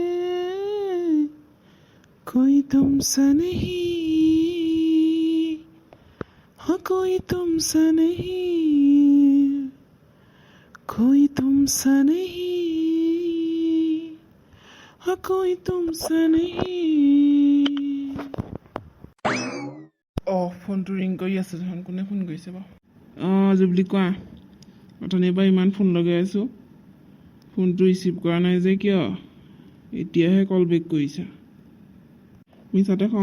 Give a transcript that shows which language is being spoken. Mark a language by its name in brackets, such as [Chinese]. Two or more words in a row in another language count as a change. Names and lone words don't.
[Hindi] कोई तुमसा नहीं हाँ कोई तुमसा नहीं कोई तुमसा नहीं हाँ कोई तुमसा नहीं [Assamese] ফোনটো ৰিং কৰি আছে দেখোন কোনে ফোন কৰিছে বাৰু জুবলি কোৱা অথনিৰ পৰা ইমান ফোন লগাই আছোঁ ফোনটো ৰিচিভ কৰা নাই যে কিয় এতিয়াহে কল বেক কৰিছা মিছাতে খং